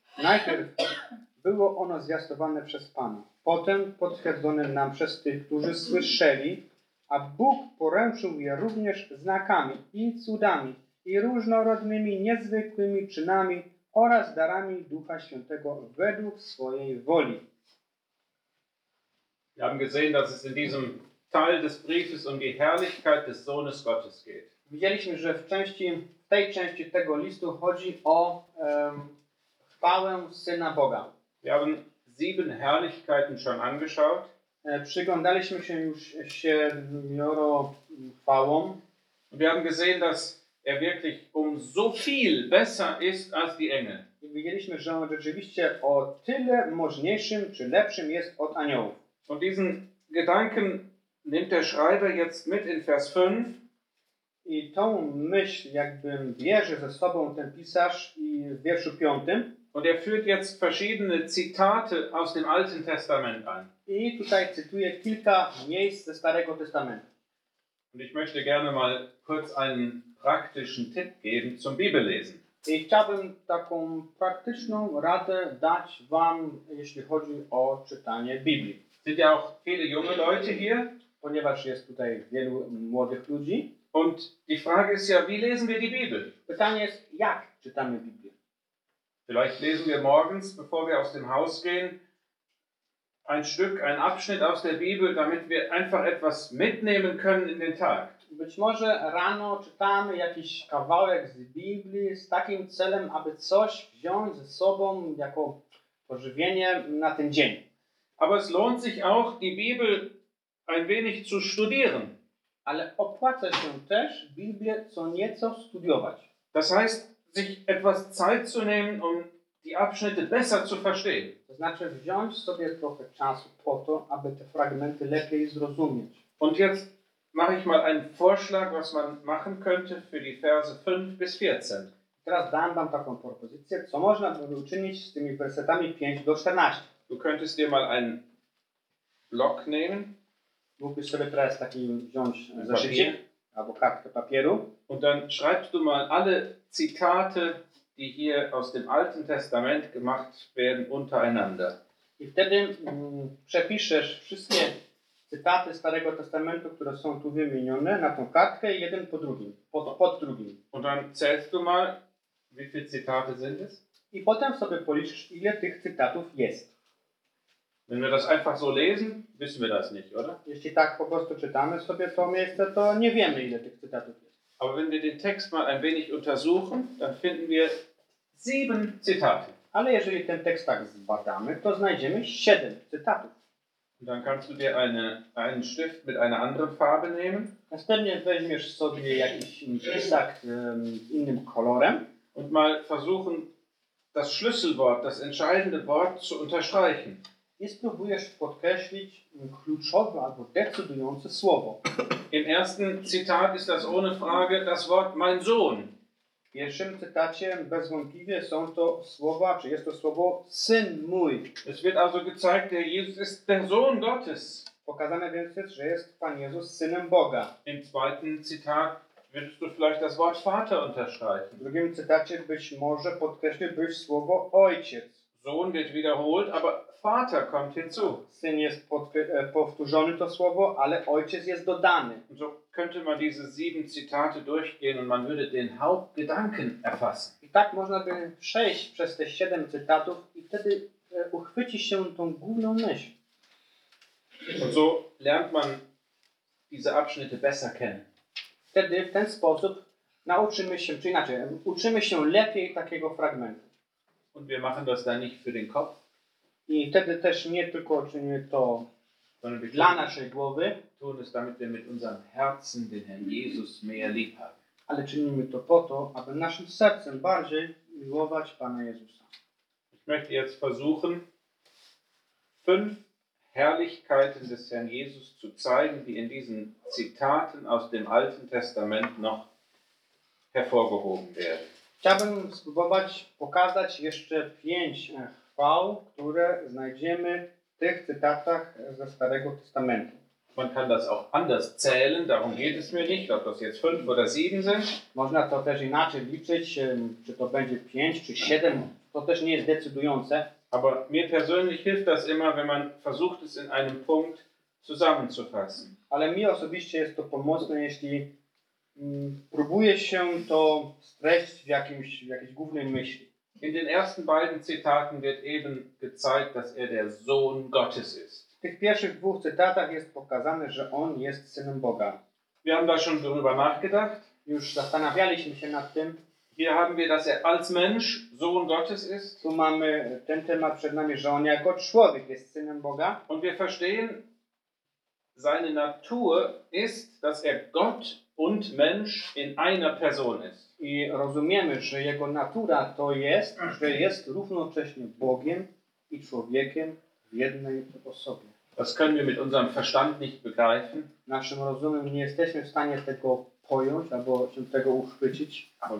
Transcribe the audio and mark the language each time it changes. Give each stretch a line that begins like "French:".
Polish: Najpierw było ono zwiastowane przez Pana, potem potwierdzone nam przez tych, którzy słyszeli, a Bóg poręczył je również znakami i cudami i różnorodnymi, niezwykłymi czynami oraz darami Ducha Świętego według swojej woli.
German: Wir haben gesehen, dass es in diesem Teil des Briefes um die Herrlichkeit des Sohnes Gottes geht.
Polish: Widzieliśmy, że w tej części tego listu chodzi o chwałę Syna Boga.
German: Wir haben sieben Herrlichkeiten schon angeschaut.
Polish: Przyglądaliśmy się już siedmioro chwałom.
German: Wir haben gesehen, dass er wirklich um so viel besser ist als die Engel.
Polish: I widzieliśmy, że on rzeczywiście o tyle możniejszym czy lepszym jest od aniołów.
German: Und diesen Gedanken nimmt der Schreiber jetzt mit in Vers 5.
Polish: I tą myśl jakbym bierze ze sobą ten pisarz i w wierszu 5.
German: Und er führt jetzt verschiedene Zitate aus dem Alten Testament ein.
Polish: I tutaj cytuję kilka miejsc ze Starego Testamentu.
German: Und ich möchte gerne mal kurz einen praktischen Tipp geben zum Bibellesen.
Polish: I chciałbym taką praktyczną radę dać wam, jeśli chodzi o czytanie Biblii.
German: Sind ja auch viele junge Leute hier.
Polish: Ponieważ jest tutaj wielu młodych ludzi.
German: Und die Frage ist ja, wie lesen wir die Bibel?
Polish: Pytanie jest, jak czytamy Biblię?
German: Vielleicht lesen wir morgens, bevor wir aus dem Haus gehen, ein Stück, ein Abschnitt aus der Bibel, damit wir einfach etwas mitnehmen können in den Tag.
Polish: Być może rano czytamy jakiś kawałek z Biblii z takim celem, aby coś wziąć ze sobą jako pożywienie na ten dzień.
German: Aber es lohnt sich auch, die Bibel ein wenig zu studieren.
Polish: Ale opłaca się też Biblię co nieco studiować.
German: Das heißt, sich etwas Zeit zu nehmen, um die Abschnitte besser zu verstehen.
Polish: To znaczy wziąć sobie trochę czasu po to, aby te fragmenty lepiej zrozumieć.
German: Und jetzt mache ich mal einen Vorschlag, was man machen könnte für die Verse 5 bis 14.
Polish: Teraz dam wam taką propozycję, co można by uczynić z tymi wersetami 5 do 14.
German: Du könntest dir mal einen Block nehmen.
Polish: Mógłbyś sobie teraz taki wziąć zeszycik albo kartkę papieru.
German: Und dann schreibst du mal alle Zitate, die hier aus dem Alten Testament gemacht werden, untereinander.
Polish: I wtedy przepiszesz wszystkie cytaty Starego Testamentu, które są tu wymienione, na tą kartkę i jeden po drugim, pod drugim.
German: Und dann zählst du mal, wie viele Zitate sind es?
Polish: I potem sobie policzysz, ile tych cytatów jest.
German: Wenn wir das einfach so lesen, wissen wir das nicht, oder?
Polish: Jeśli tak po prostu czytamy sobie to miejsce, to nie wiemy, ile tych cytatów jest.
German: Aber wenn wir den Text mal ein wenig untersuchen, dann finden wir 7 Zitate.
Polish: Ale jeżeli ten tekst tak zbadamy, to znajdziemy 7 cytatów.
German: Dann kannst du dir einen Stift mit einer anderen Farbe nehmen.
Polish: Następnie weźmiesz sobie jakiś pisak innym kolorem.
German: Und mal versuchen, das Schlüsselwort, das entscheidende Wort zu unterstreichen.
Polish: I spróbujesz podkreślić kluczowe albo decydujące słowo.
German: Im ersten Zitat ist das ohne Frage das Wort mein Sohn.
Polish: W pierwszym cytacie bezwątpliwie są to słowa, czy jest to słowo syn mój.
German: Es wird also gezeigt, der Jesus ist der Sohn Gottes.
Polish: Pokazane więc jest, że jest Pan Jezus synem Boga.
German: Im zweiten Zitat würdest du vielleicht das Wort Vater unterstreichen.
Polish: W drugim cytacie być może podkreśliłbyś słowo ojciec.
German: Sohn wird wiederholt, aber Vater kommt hinzu.
Polish: Syn jest powtórzony to słowo, ale ojciec jest dodany.
German: Und so könnte man diese 7 Zitate durchgehen und man würde den Hauptgedanken erfassen.
Polish: I tak można by przejść przez te 7 cytatów i wtedy uchwyci się tą główną myśl.
German: Und so lernt man diese Abschnitte besser kennen.
Polish: Wtedy w ten sposób nauczymy się, czy inaczej, uczymy się lepiej takiego fragmentu.
German: Und wir machen das dann nicht für den Kopf.
Polish: I wtedy też nie tylko czynimy to dla naszej głowy,
German: tun es damit wir mit unserem Herzen den Herrn Jesus mehr lieb haben.
Polish: Ale czynimy to po to, aby naszym sercem bardziej miłować Pana Jezusa.
German: Ich möchte jetzt versuchen, 5 Herrlichkeiten des Herrn Jesus zu zeigen, die in diesen Zitaten aus dem Alten Testament noch hervorgehoben werden.
Polish: Chciałbym spróbować pokazać jeszcze 5 chwał, które znajdziemy w tych cytatach ze Starego Testamentu.
German: Man kann das auch anders zählen, darum geht es mir nicht, ob das jetzt 5 oder 7 sind.
Polish: Można to też inaczej liczyć, czy to będzie 5 czy 7, to też nie jest decydujące.
German: Aber mir persönlich hilft das immer, wenn man versucht es in einem Punkt zusammenzufassen.
Polish: Ale mi osobiście jest to pomocne, jeśli próbuje się to streść w jakiejś głównej myśli.
German: In den ersten beiden Zitaten wird eben gezeigt, dass er der Sohn Gottes ist.
Polish: W tych pierwszych dwóch cytatach jest pokazane, że on jest synem Boga.
German: Wir haben da schon darüber nachgedacht.
Polish: Już zastanawialiśmy się nad tym.
German: Hier haben wir, dass er als Mensch Sohn Gottes ist.
Polish: Tu mamy ten temat przed nami, że on jako człowiek jest synem Boga.
German: Und wir verstehen, seine Natur ist, dass er Gott und Mensch in einer Person ist.
Polish: I rozumiemy, że jego natura to jest, że jest równocześnie Bogiem i człowiekiem w jednej osobie.
German: Das können wir mit unserem Verstand nicht begreifen.
Polish: Naszym rozumem nie jesteśmy w stanie tego pojąć albo się tego uchwycić.